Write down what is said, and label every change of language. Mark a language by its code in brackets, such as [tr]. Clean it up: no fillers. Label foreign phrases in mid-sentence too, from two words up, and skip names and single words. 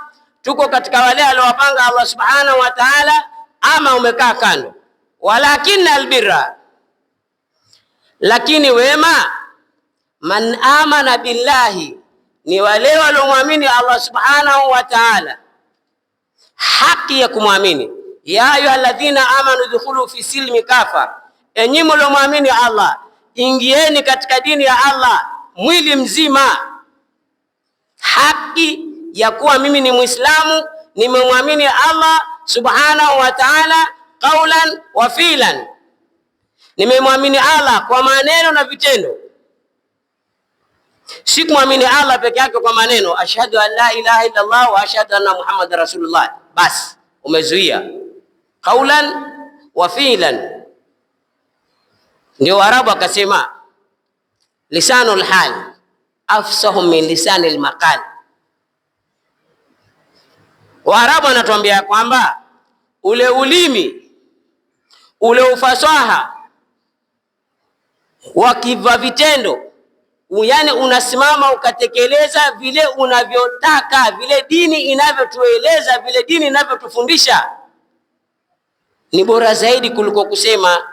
[sw] Tuko katika wale aliowapanga Allah [ar] سبحانه وتعالى, [sw] ama umekaa kando? [ar] ولكن البر, [sw] lakini wema, [ar] من آمن بالله, [sw] ni wale waliomwamini Allah [ar] سبحانه وتعالى [sw] haki ya kumwamini. [ar] يا أيها الذين آمنوا ادخلوا في السلم كافة, [sw] enyi mliomwamini Allah ingieni katika dini ya Allah mwili mzima. Haki ya kuwa mimi ni Muislamu, nimemwamini Allah [ar] سبحانه وتعالى قولا وفعلا, [sw] nimemwamini Allah kwa maneno na vitendo. Si kumwamini Allah peke yake kwa maneno, [ar] أشهد أن لا إله إلا الله وأشهد أن محمدا رسول الله, [sw] basi umezuia [ar] قولا وفعلا. [sw] Ndio Arabu akasema [ar] لسان الحال أفصح من لسان المقال. [sw] Waarabu anatuambia kwamba ule ulimi, ule ufasaha wa vitendo, yani unasimama ukatekeleza vile unavyotaka, vile dini inavyotueleza, vile dini inavyotufundisha, ni bora zaidi kuliko kusema.